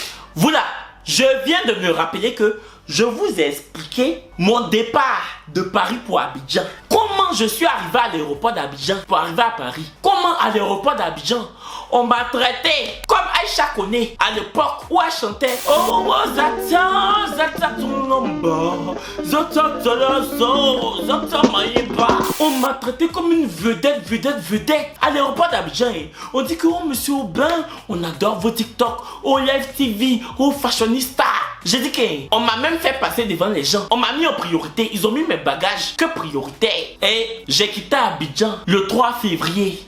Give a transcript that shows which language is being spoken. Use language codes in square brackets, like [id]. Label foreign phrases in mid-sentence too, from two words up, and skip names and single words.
[fr] Vous là, je viens de me rappeler que je vous ai expliqué mon départ de Paris pour Abidjan. Comment je suis arrivé à l'aéroport d'Abidjan pour arriver à Paris. Comment à l'aéroport d'Abidjan, on m'a traité comme Aïcha Koné à l'époque où elle chantait Oh, Zata, Zata ton number, Zata Zalazo, Zata Maïba. On m'a traité comme une vedette à l'aéroport d'Abidjan. On dit que oh monsieur Aubin, on adore vos TikTok, oh Live TV, oh Fashionista. J'ai dit qu'on m'a même fait passer devant les gens. On m'a mis en priorité. Ils ont mis mes bagages que prioritaire. Et j'ai quitté Abidjan le 3 février.